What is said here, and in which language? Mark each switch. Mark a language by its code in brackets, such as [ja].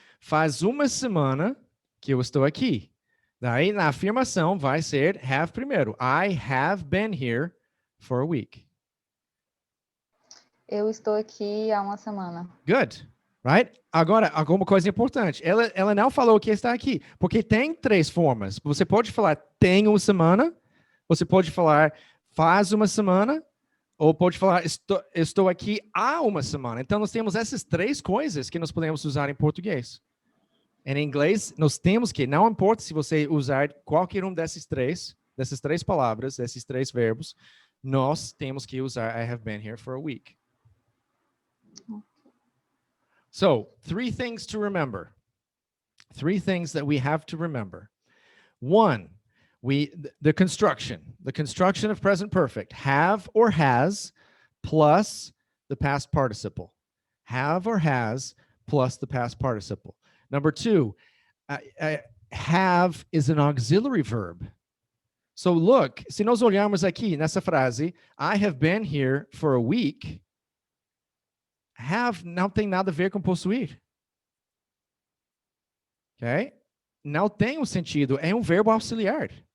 [pt] Faz uma semana que eu estou aqui. Daí, na afirmação, vai ser have primeiro. [en] I have been here for a week. [pt] Eu estou aqui há uma semana. [en] Good. Right? [pt] Agora, alguma coisa importante. Ela não falou que está aqui, porque tem 3 formas. Você pode falar tem uma semana, você pode falar faz uma semana, ou pode falar estou aqui há uma semana. Então, nós temos essas 3 coisas que nós podemos usar em português. Em inglês, nós temos que, não importa se você usar qualquer um dessas três palavras, desses 3 verbos, nós temos que usar [en] I have been here for a week. So, 3 things to remember. 3 things that we have to remember. 1, the construction of present perfect. Have or has plus the past participle. Have or has plus the past participle. Number 2, have is an auxiliary verb. So look, [pt] se nós olharmos aqui nessa frase, [en] I have been here for a week, [pt] have não tem nada a ver com possuir. Ok? Não tem um sentido, é um verbo auxiliar.